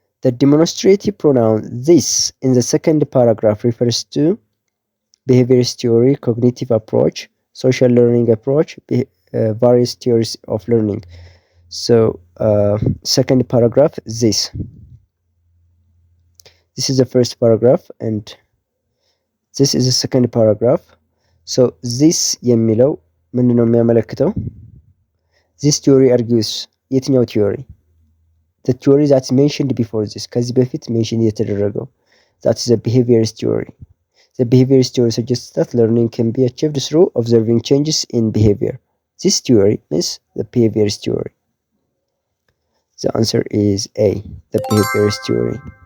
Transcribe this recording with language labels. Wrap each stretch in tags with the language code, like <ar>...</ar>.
<en>The demonstrative pronoun this in the second paragraph refers to behaviorist theory, cognitive approach, social learning approach, various theories of learning. So second paragraph, this is the first paragraph and this is the second paragraph.</en> <am>So this የሚለው ምንድነው የሚያመለክተው?</am> <en>This theory argues</en> <am>የትኛው</am> <en>theory? The theory that's mentioned before this,</en> <am>ከዚህ በፊት mention የተደረገው,</am> <en>that is a behaviorist theory. The behaviorist theory suggests that learning can be achieved through observing changes in behavior. This theory is the behaviorist theory. The answer is A, the behaviorist theory.</en>